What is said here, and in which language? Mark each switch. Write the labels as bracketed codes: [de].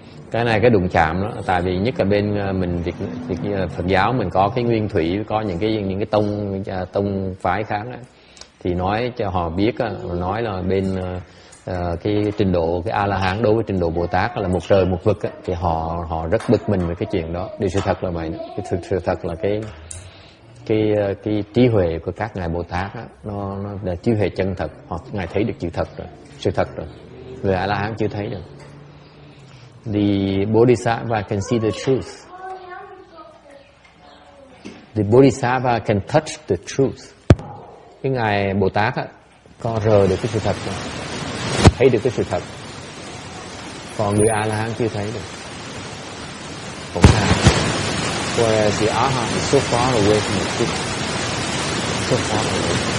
[vi] Cái này cái đụng chạm đó, tại vì nhất là bên mình Việt Phật giáo mình có cái nguyên thủy, có những cái tông phái khác đó, thì nói cho họ biết, nói là bên cái trình độ cái A La Hán đối với trình độ Bồ Tát là một trời một vực á, thì họ rất bực mình về cái chuyện đó. Điều sự thật là vậy đó. Cái sự thật là cái trí huệ của các ngài Bồ Tát á, nó là trí huệ chân thật, hoặc ngài thấy được sự thật rồi. Người A La Hán chưa thấy được. [en] The Bodhisattva can see the truth. The Bodhisattva can touch the truth. [vi] Cái ngài Bồ Tát á, có rờ được cái sự thật rồi, thấy được cái sự thật. Còn người A La Hán chưa thấy được. Cũng là [en] whereas the arhat is so far away from the truth, so far away.